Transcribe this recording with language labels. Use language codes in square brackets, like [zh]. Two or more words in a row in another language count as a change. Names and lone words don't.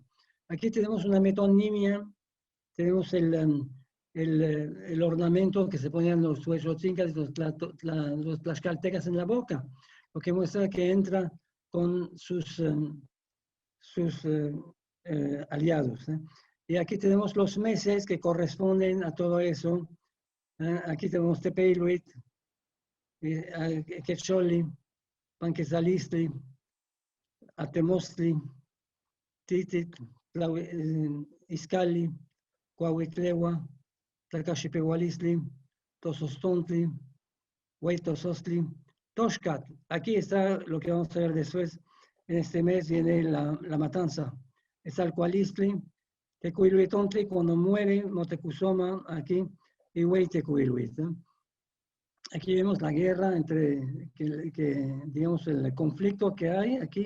[es] Aquí tenemos una metonimia, tenemos el ornamento que se ponían los huexochincas y los tlaxcaltecas en la boca, lo que muestra que entra con sus aliados. Y aquí tenemos los meses que corresponden a todo eso. Aquí tenemos Tepeiluit, Quecholi, Panquezalistli, Atemostli, Titit, Izcalli, Coahuitlewa, Tlacaxipehualistli, Tozostontli, Huaytosostli, Toxcat. Aquí está lo que vamos a ver después. En este mes viene la matanza. Es Alcualistli, Tecuiluitontli, cuando muere Moctezuma aquí, y Huaytecuiluit. Aquí vemos la guerra entre, digamos, el conflicto que hay aquí.